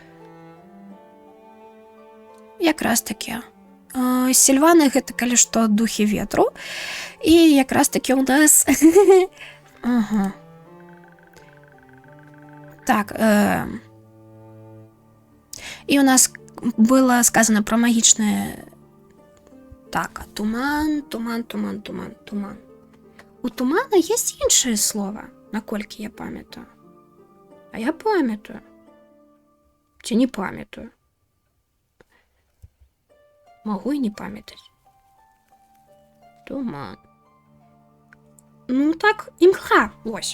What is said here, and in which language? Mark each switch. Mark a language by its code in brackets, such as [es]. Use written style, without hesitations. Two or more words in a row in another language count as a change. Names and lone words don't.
[be] Якраз такі. Сільваны гэта, калі што, духі ветру. І якраз такі ў нас... Ага. Так. І у нас [ru] было сказано про [be] магічнае... Так, туман. [ru] У тумана есть [be] іншае слова, наколькі я памятаю. А я памятаю. Ці не памятаю. Могу і не памятаць. Туман. Ну так, імгла, вось.